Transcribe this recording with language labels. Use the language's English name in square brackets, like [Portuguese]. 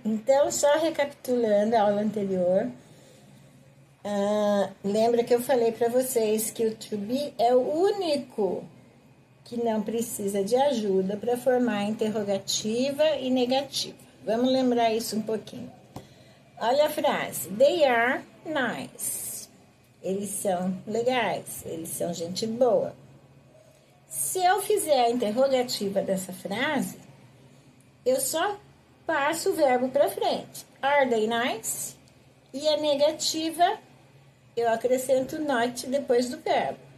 [Portuguese] Então, só recapitulando a aula anterior, lembra que eu falei para vocês que o to be é o único que não precisa de ajuda para formar interrogativa e negativa. Vamos lembrar isso um pouquinho. Olha a frase: [English] They are nice. [Portuguese] Eles são legais, eles são gente boa. Se eu fizer a interrogativa dessa frase, eu só passo o verbo para frente. [English] Are they nice? [Portuguese] E a negativa, eu acrescento not depois do verbo.